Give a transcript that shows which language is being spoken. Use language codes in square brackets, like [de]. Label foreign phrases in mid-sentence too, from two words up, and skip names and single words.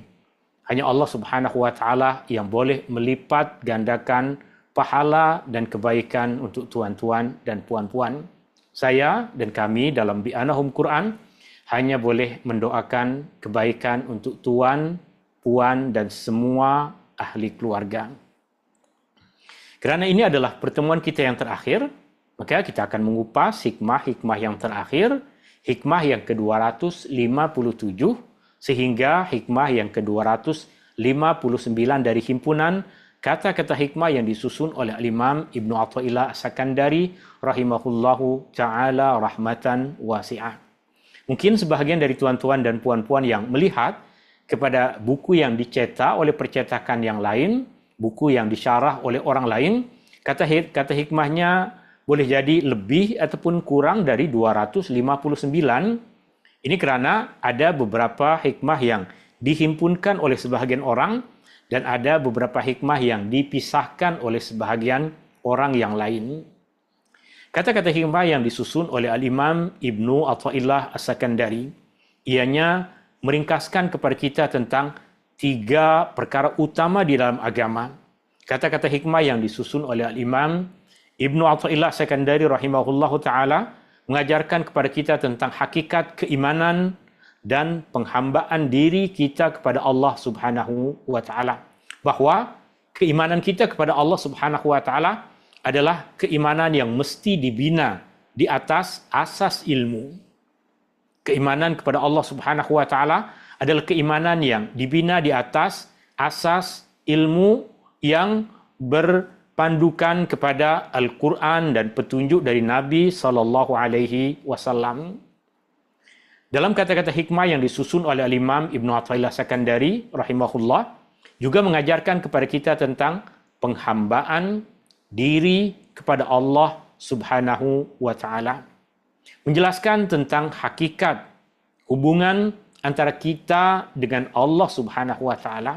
[ms] Hanya Allah [ar] سبحانه وتعالى [ms] yang boleh melipat gandakan pahala dan kebaikan untuk tuan-tuan dan puan-puan. Saya dan kami dalam Bi'anahum Quran hanya boleh mendoakan kebaikan untuk tuan, puan dan semua ahli keluarga. Karena ini adalah pertemuan kita yang terakhir, maka kita akan mengupas hikmah-hikmah yang terakhir, hikmah yang ke-257 sehingga hikmah yang ke-259 dari himpunan kata-kata hikmah yang disusun oleh Imam Ibnu Athaillah As-Sakandari [ar] رحمه الله تعالى رحمة واسعة. [ms] Mungkin sebahagian dari tuan-tuan dan puan-puan yang melihat kepada buku yang dicetak oleh percetakan yang lain, buku yang disyarah oleh orang lain, Kata hikmahnya boleh jadi lebih ataupun kurang dari 259. Ini karena ada beberapa hikmah yang dihimpunkan oleh sebahagian orang dan ada beberapa hikmah yang dipisahkan oleh sebahagian orang yang lain. Kata-kata hikmah yang disusun oleh Al-Imam Ibnu Athaillah As-Sakandari, ianya meringkaskan kepada kita tentang 3 perkara utama di dalam agama. Kata-kata hikmah yang disusun oleh Al-Imam Ibnu Athaillah As-Sakandari [ar] رحمه الله تعالى [ms] mengajarkan kepada kita tentang hakikat keimanan dan penghambaan diri kita kepada Allah [ar] سبحانه وتعالى. [ms] Bahwa keimanan kita kepada Allah [ar] سبحانه وتعالى [ms] adalah keimanan yang mesti dibina di atas asas ilmu. Keimanan kepada Allah [ar] سبحانه وتعالى [ms] adalah keimanan yang dibina di atas asas ilmu yang berpandukan kepada Al-Quran dan petunjuk dari Nabi [ar] صلى الله عليه وسلم. [ms] Dalam kata-kata hikmah yang disusun oleh Al-Imam Ibnu Athaillah Sakandari rahimahullah juga mengajarkan kepada kita tentang penghambaan diri kepada Allah [ar] سبحانه وتعالى. [ms] Menjelaskan tentang hakikat hubungan antara kita dengan Allah [ar] سبحانه وتعالى.